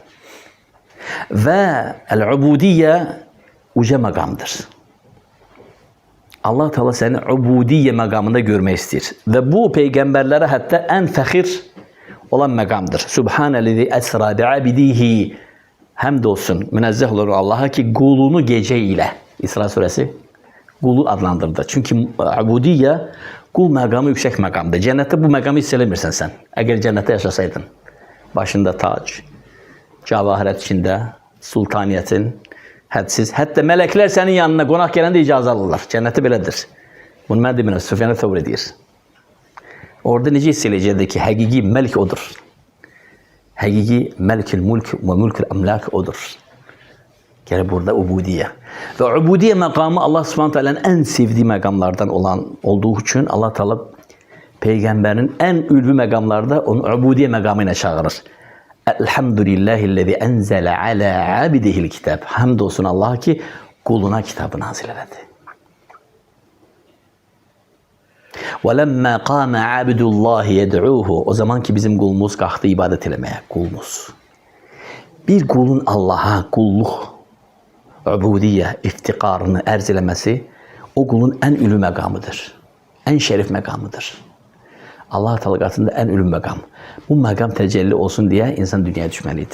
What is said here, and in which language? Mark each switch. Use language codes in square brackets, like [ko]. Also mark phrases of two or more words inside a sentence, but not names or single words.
[az] Və əl-ubudiyyə uca məqamdır. Allah Teala səni ubudiyyə məqamında görmək istəyir. Və bu peyğəmbərlərə hətta ən fəxir olan məqamdır. [ar] سبحان الذي أسرى بعبده. [az] Həmd olsun, [tr] münezzeh olur Allah'a ki kulunu gece ile, İsra suresi, kulu adlandırdı. [az] Çünkü ubudiyye, kul məqamı yüksek məqamdır. Cennette bu məqamı hiss eləmirsən sən. [tr] Eğer cennette yaşasaydın, başında tac, cavahirat içinde, sultaniyetin, hədsiz. [az] Hətta mələklər sənin yanına qonaq gələndə icazə alırlar. Cənnəti belədir. Bunu mən demirəm, Süfyan Thawri deyir. Orada necə hiss eləyəcəkdir ki, həqiqi məlik odur. Həqiqi [ar] مالك الملك [az] və [ar] ملك الأملاك [az] odur. Yəni burada ubudiyyə. Və ubudiyyə məqamı Allah [ar] سبحانه تعالى [az] ən sevdiyi məqamlardan olduğu üçün Allah Taala peyğəmbərin ən ülvi məqamlarda onu ubudiyyə məqamı ilə çağırır. [ar] الحمد لله الذي أنزل على عبده الكتاب. [tr] Hamd olsun Allah ki kuluna kitabı nazil etti. [ar] وَلَمَّا قَامَ عَبْدُ اللّٰهِ يَدْعُوهُ. [tr] O zaman ki bizim kulumuz kalktı ibadet etmeye. Kulumuz. Bir kulun Allah'a kulluk, ubudiyye, iftikarını erzilemesi o kulun en ülü mekamıdır. En şerif mekamıdır. Allah Teala katında en ülü mekam. Bu mekam tecelli olsun diye insan dünyaya düşmeliydi.